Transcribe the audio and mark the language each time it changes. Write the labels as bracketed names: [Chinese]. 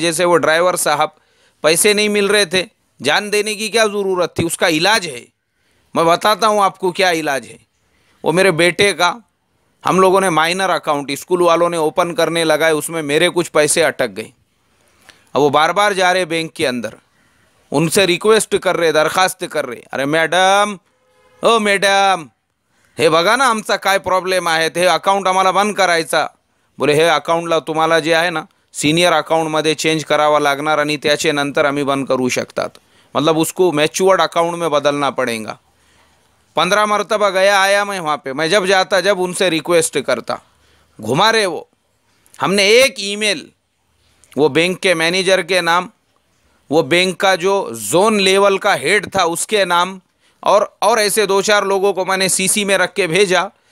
[Hindi] जैसे वो ड्राइवर साहब, पैसे नहीं मिल रहे थे, जान देने की क्या ज़रूरत थी, उसका इलाज है। मैं बताता हूँ आपको क्या इलाज है। वो मेरे बेटे का, हम लोगों ने माइनर अकाउंट स्कूल वालों ने ओपन करने लगाए, उसमें मेरे कुछ पैसे अटक गए। अब वो बार बार जा रहे बैंक के अंदर, उनसे रिक्वेस्ट कर रहे, [Marathi] दरखास्त कर रहे, अरे मॅडम, ओ मॅडम, हे बघा ना आमचा काय प्रॉब्लेम आहे, हे अकाउंट आम्हाला बंद करायचा. बोले हे अकाउंटला तुम्हाला जे आहे ना सीनियर अकाउंटमध्ये चेंज करावा लागणार आणि त्याचे नंतर आम्ही बंद करू शकतात. [Hindi] मतलब उसको मैच्योर्ड अकाउंट में बदलना पड़ेगा. 15 मरतबा गया आया मैं वहाँ पे. मैं जब जाता, जब उनसे रिक्वेस्ट करता, घुमा रहे वो. हमने एक ईमेल वो बैंक के मैनेजर के नाम, वो बैंक का जो जोन लेवल का हेड था उसके नाम, और ऐसे 2-4 लोगों को मैंने सीसी में रख के भेजा.